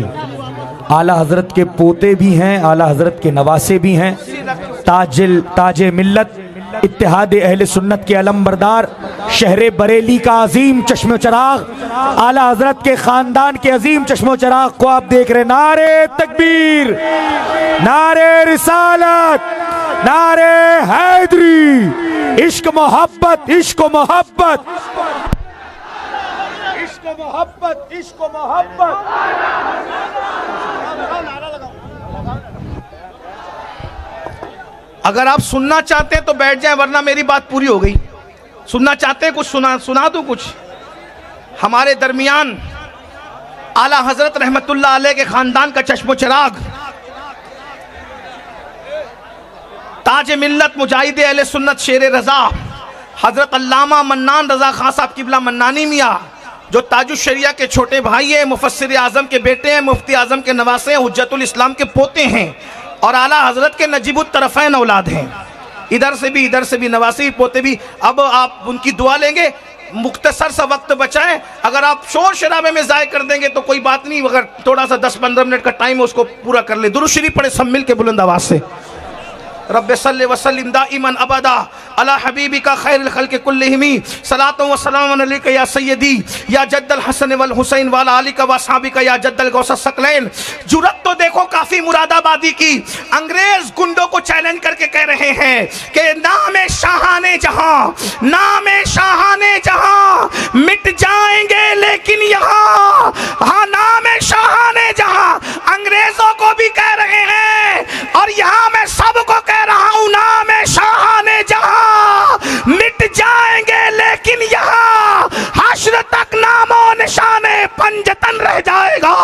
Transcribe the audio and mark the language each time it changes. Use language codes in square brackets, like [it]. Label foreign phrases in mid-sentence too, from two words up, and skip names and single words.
[ur] اعلیٰ حضرت کے پوتے بھی ہیں، اعلیٰ حضرت کے نواسے بھی ہیں، تاج ملت اتحاد اہل سنت کے علم بردار، شہر بریلی کا عظیم چشم و چراغ، اعلیٰ حضرت کے خاندان کے عظیم چشم و چراغ کو آپ دیکھ رہے ہیں. نعرے تکبیر، نعرے رسالت، نعرے حیدری، عشق محبت، عشق و محبت، عشق و محبت، عشق و محبت. اگر آپ سننا چاہتے ہیں تو بیٹھ جائیں ورنہ میری بات پوری ہو گئی. سننا چاہتے ہیں کچھ سنا دوں کچھ. ہمارے درمیان اعلیٰ حضرت رحمت اللہ علیہ کے خاندان کا چشم و چراغ، تاج ملت مجاہد اہل سنت شیر رضا حضرت علامہ منان رضا خان صاحب قبلہ منانی میاں، جو تاج الشریعہ کے چھوٹے بھائی ہیں، مفسر اعظم کے بیٹے ہیں، مفتی اعظم کے نواسے ہیں، حجت الاسلام کے پوتے ہیں، اور اعلیٰ حضرت کے نجیب الطرفین اولاد ہیں. ادھر سے بھی نواسی پوتے بھی. اب آپ ان کی دعا لیں گے. مختصر سا وقت بچائیں. اگر آپ شور شرابے میں ضائع کر دیں گے تو کوئی بات نہیں، اگر تھوڑا سا 10-15 منٹ کا ٹائم اس کو پورا کر لیں. درود شریف پڑھیں سب مل کے بلند آواز سے. [ar] رب صلی وسلم دائما ابدا علی حبیبک خیر الخلق کلہم صلاۃ و سلام علیک یا سیدی یا جد الحسن والحسین وعلی آلک و اصحابک یا جد الغوث الثقلین. [ur] جرأت تو دیکھو کافی مراد آبادی کی. انگریز گنڈوں کو چیلنج کر کے کہہ رہے ہیں کہ نام شاہان جہاں، نام شاہان جہاں مٹ جائیں گے لیکن یہاں، ہاں نام شاہان جہاں انگریزوں کو بھی کہہ رہے ہیں اور یہاں میں سب کو کہہ رہا ہوں، نام شاہان جہاں مٹ جائیں گے لیکن یہاں حشر تک نام و نشانے پنجتن رہ جائے گا.